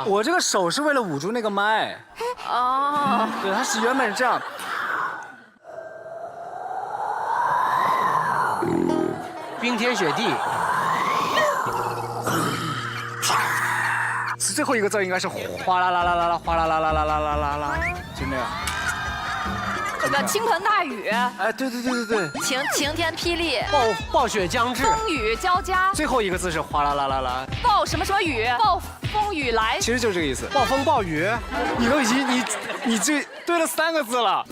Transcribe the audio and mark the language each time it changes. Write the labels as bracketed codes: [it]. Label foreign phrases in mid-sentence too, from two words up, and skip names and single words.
[zh] 我这个手是为了捂住那个麦。哦。对，它是原本是这样。冰天雪地，最后一个字应该是哗啦啦啦啦啦，哗啦啦啦啦啦啦啦啦，就那样。这个倾盆大雨，哎，对，晴天霹雳，暴雪将至，风雨交加。最后一个字是哗啦啦啦啦，暴什么什么雨，暴风雨来。其实就是这个意思。暴风暴雨，你都已经你这对了3个字了。